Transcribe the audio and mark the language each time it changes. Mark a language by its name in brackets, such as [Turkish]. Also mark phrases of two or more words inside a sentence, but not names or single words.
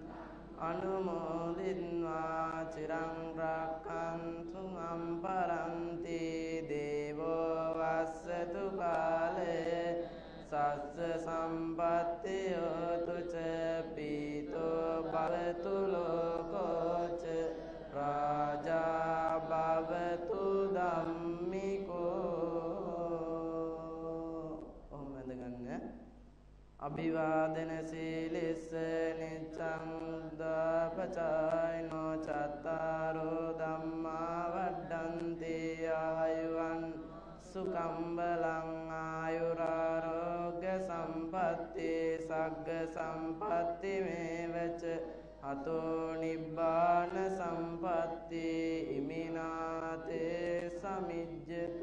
[Pali] අනුමෝදිත්වා චිරං රක්ඛන්තු අම්පරන්ති දේවෝ වස්සතු කාලේ සස්ස සම්පත්ති හෝතු ච පීතෝ භවතු ලෝකෝ ච රාජා භවතු ධම්මිකෝ. [Sinhala] ඔහොම වැඳගන්න. [Pali] අභිවාදන සීලිස්ස නිච්ඡං දාපචායනෝ චත්තාරෝ ධම්මා වඩ්ඩන්ති ආයුවන් සුඛං බලං ආයුරාරෝග්‍ය සම්පatti සග්ග සම්පatti මේවච අතෝ නිබ්බාන සම්පatti ඉමිනාතේ සමිජ්ජතු.